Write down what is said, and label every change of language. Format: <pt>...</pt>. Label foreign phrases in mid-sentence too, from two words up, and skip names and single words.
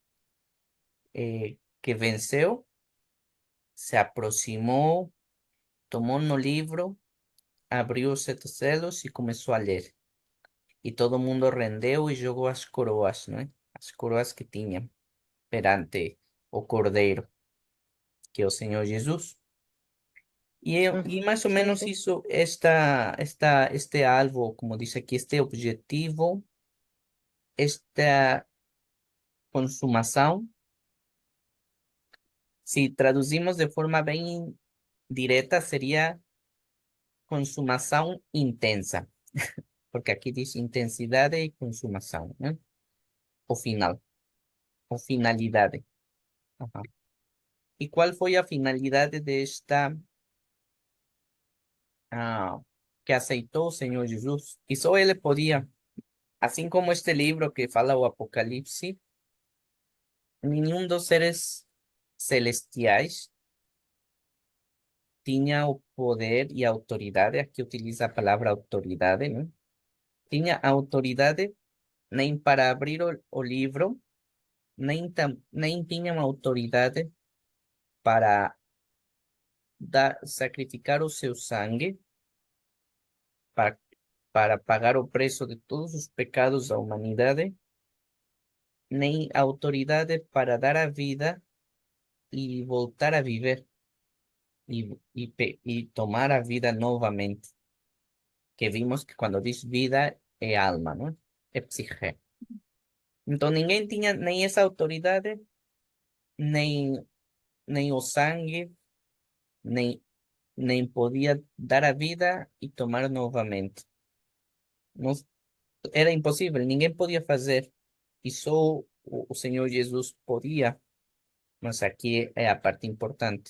<pt>Que venceu, se aproximou, tomou no livro, abriu os sete selos e começou a ler. E todo mundo rendeu e jogou as coroas, né? As coroas que tinha perante o cordeiro, que é o Senhor Jesus.</pt> <es>E más o Sí, menos sí. hizo este algo, como dice aquí, este objetivo, esta consumación. Si traducimos de forma bien directa, sería consumación intensa, porque aquí dice intensidad y consumación, ¿no? O final, o finalidad. Ajá. ¿Y cuál fue la finalidad de esta ah, que aceitó el Señor Jesús? Y solo él podía, así como este libro</es> <pt>que fala o Apocalipsis, nenhum dos seres celestiais tinha o poder e a autoridade, aqui utiliza a palavra autoridade, né? Tinha autoridade nem para abrir o livro, nem tinha uma autoridade para sacrificar o seu sangue, para, para pagar o preço de todos os pecados da humanidade, nem autoridade para dar a vida e voltar a viver e tomar a vida novamente.</pt> <es>Que vimos que cuando dice vida es alma, ¿no? Es psique. Entonces,</es> <pt>ninguém tinha nem essa autoridade, nem, nem o sangue, nem, nem podia dar a vida e tomar novamente. Não, era impossível, ninguém podia fazer. E só o Senhor Jesus podia, mas aqui é a parte importante.</pt>